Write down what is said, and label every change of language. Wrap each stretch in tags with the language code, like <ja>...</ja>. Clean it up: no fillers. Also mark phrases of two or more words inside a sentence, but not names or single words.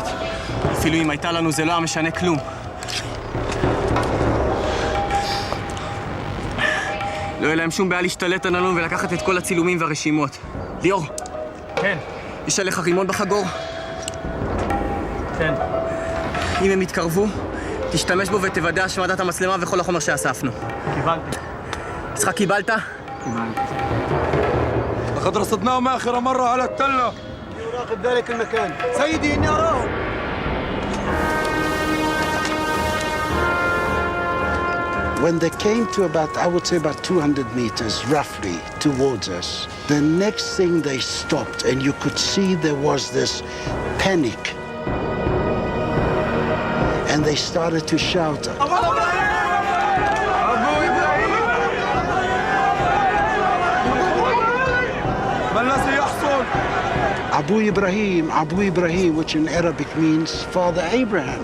<he>אפילו אם הייתה לנו זה לא היה משנה כלום. לא יהיה להם שום בעיה להשתלט עלינו ולקחת את כל הצילומים והרשימות. ליאור. כן. יש עליך רימון בחגור? כן. אם הם יתקרבו, תשתמש בו ותוודא השמדת המצלמה וכל החומר שאספנו. קיבלתי. יצחק, קיבלת? קיבלתי.</he> <ar>لقد رصدناهم آخر مرة على التلة. يراقب ذلك المكان. سيدي إني أراهم.</ar> <en>When they came to about, I would say about 200 meters, roughly, towards us, the next thing they stopped, and you could see there was this panic. And they started to shout, Abu Ibrahim, which in Arabic means Father Abraham.</en>